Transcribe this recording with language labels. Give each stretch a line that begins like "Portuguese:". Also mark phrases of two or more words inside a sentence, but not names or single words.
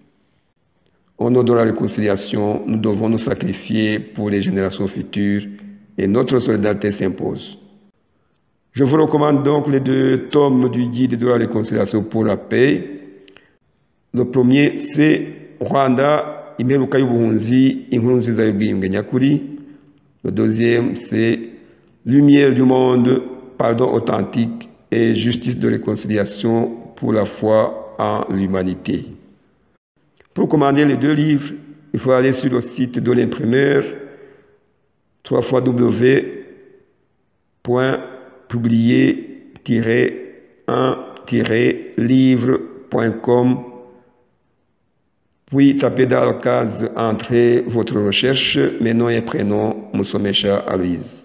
French: Au nom de la réconciliation, nous devons nous sacrifier pour les générations futures et notre solidarité s'impose. Je vous recommande donc les 2 tomes du guide de la réconciliation pour la paix. Le premier, c'est Rwanda, Imperuka y'ubuhunzi, inkuru nziza y'ubwiyunge nyakuri. Le deuxième, c'est Lumière du monde, pardon authentique et justice de réconciliation pour la foi en l'humanité. Pour commander les 2 livres, il faut aller sur le site de l'imprimeur www.publier-1-livre.com, puis tapez dans la case Entrée votre recherche, mes noms et prénoms, Moussomesha Aloïse.